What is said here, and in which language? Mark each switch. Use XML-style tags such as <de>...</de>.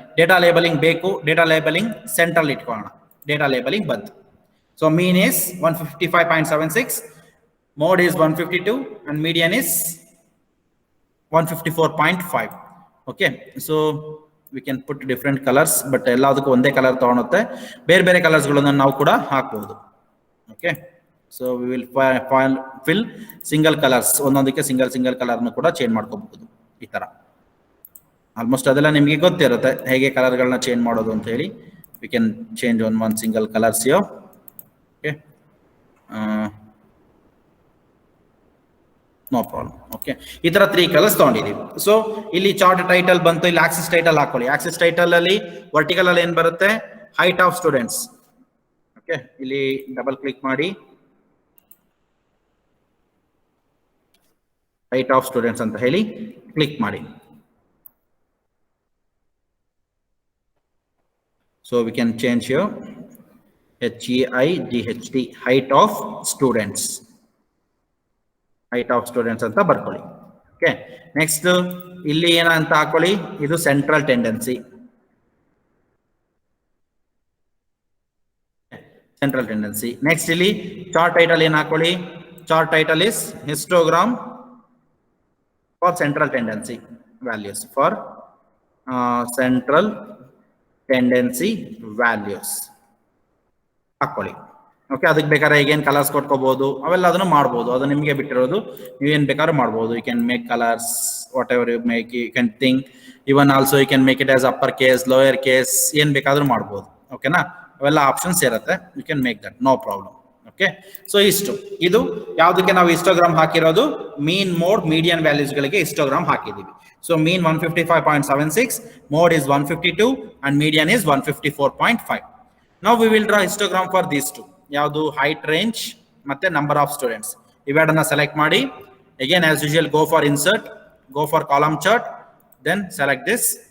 <kn>Data labelling ಬೇಕು, data labelling central ಇಟ್ಕೊಳ್ಳೋಣ. Data labelling ಬಂತು.</kn> <en>So mean is 155.76, mode is 152 and median is 154.5. okay, so we can put different colors, but</en> <kn>ಎಲ್ಲದಕ್ಕೂ ಒಂದೇ colour ತಗೊಳುತ್ತೆ. ಬೇರೆ colours ಗಳನ್ನು ನಾವು ಕೂಡ ಹಾಕಬಹುದು. Okay, so</kn> <en>we will fill single colors.</en> <kn>ಒಂದೊಂದಕ್ಕೆ single ಕಲರ್ನು ಕೂಡ ಚೇಂಜ್ ಮಾಡ್ಕೋಬಹುದು. ಈ ತರ ಆಲ್ಮೋಸ್ಟ್ ಅದೆಲ್ಲ ನಿಮಗೆ ಗೊತ್ತಿರುತ್ತೆ ಹೇಗೆ ಕಲರ್ಗಳನ್ನ ಚೇಂಜ್ ಮಾಡೋದು ಅಂತ ಹೇಳಿ.</kn> <en>we can change on one single colors here. okay, no problem.</en> <kn>Okay, ಈ ತರ 3 ಕಲರ್ಸ್ ತಗೊಂಡಿದೀವಿ. ಸೊ ಇಲ್ಲಿ ಚಾರ್ಟ್ ಟೈಟಲ್ ಬಂತು, ಇಲ್ಲಿ ಆಕ್ಸಿಸ್ ಟೈಟಲ್ ಹಾಕೊಳ್ಳಿ. ಆಕ್ಸಿಸ್ ಟೈಟಲ್ ಅಲ್ಲಿ ವರ್ಟಿಕಲ್ ಅಲ್ಲಿ ಏನ್ ಬರುತ್ತೆ? Height of students. ಓಕೆ, ಇಲ್ಲಿ ಡಬಲ್ ಕ್ಲಿಕ್ ಮಾಡಿ ಹೈಟ್ ಆಫ್ ಸ್ಟೂಡೆಂಟ್ಸ್ ಅಂತ ಹೇಳಿ ಕ್ಲಿಕ್ ಮಾಡಿ.</kn> <en>So we can change here HEIGHT, height of students. height of students</en> <kn>ಅಂತ ಬರ್ಕೊಳ್ಳಿ.</kn> <en>okay,</en> <kn>ನೆಕ್ಸ್ಟ್ ಇಲ್ಲಿ ಏನಂತ ಹಾಕೊಳ್ಳಿ, ಇದು central tendency. Central tendency. Next ಇಲ್ಲಿ</kn> <en>chart title ಏನ್ ಹಾಕೊಳ್ಳಿ, chart title is histogram for central tendency values,</en> <kn>for central tendency values ಹಾಕೊಳ್ಳಿ. ಓಕೆ, ಅದಕ್ಕೆ ಬೇಕಾದ್ರೆ ಈಗೇನು ಕಲರ್ಸ್ ಕೊಟ್ಕೋಬಹುದು, ಅವೆಲ್ಲ ಅದನ್ನು ಮಾಡ್ಬೋದು, ಅದು ನಿಮಗೆ ಬಿಟ್ಟಿರೋದು, ನೀವೇನ್ ಬೇಕಾದ್ರೂ ಮಾಡ್ಬೋದು.</kn> <en>you can make colours whatever you make, you can think even also you can make it as upper case, lower case,</en> <kn>ಏನ್ ಬೇಕಾದ್ರೂ ಮಾಡ್ಬೋದು. ಓಕೆನಾ, ಅವೆಲ್ಲ ಆಪ್ಷನ್ಸ್ ಇರುತ್ತೆ,</kn> <en>you can make that,</en> <kn>no problem. Okay, so ಇಷ್ಟು, ಇದು ಯಾವುದಕ್ಕೆ ನಾವು ಹಿಸ್ಟೋಗ್ರಾಮ್ ಹಾಕಿರೋದು, ಮೀನ್, ಮೋಡ್, ಮೀಡಿಯನ್ ವ್ಯಾಲ್ಯೂಸ್ ಗಳಿಗೆ ಹಿಸ್ಟೋಗ್ರಾಮ್ ಹಾಕಿದೀವಿ.</kn> <en>So mean 155.76, mode is 152 and median is 154.5. Now we will draw histogram for these two.</en> <kn>ಯಾವುದು,</kn> <en>height range ಮತ್ತೆ number of students. ಇವೆರಡನ್ನ select ಮಾಡಿ, again as usual go for insert, go for column chart, then select this.</en>